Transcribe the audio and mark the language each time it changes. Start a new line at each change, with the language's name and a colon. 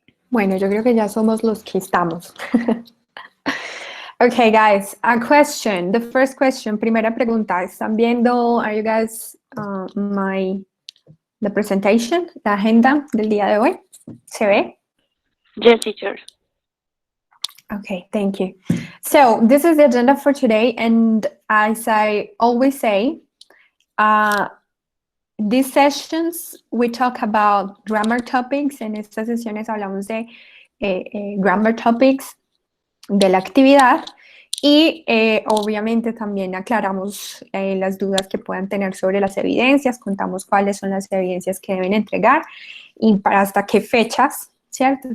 Spanish: Bueno, yo creo que ya somos los que estamos.
English: Okay, guys, a question. The first question,
Spanish: primera pregunta. ¿Están viendo,
English: are you guys, the presentation,
Spanish: la agenda del día de hoy? ¿Se ve?
English: Yes, teacher. Okay, thank you. So this is the agenda for today, and as I always say, these sessions we talk about grammar topics.
Spanish: En estas sesiones hablamos de
English: grammar topics
Spanish: de la actividad y obviamente también aclaramos las dudas que puedan tener sobre las evidencias, contamos cuáles son las evidencias que deben entregar y para hasta qué fechas, ¿cierto?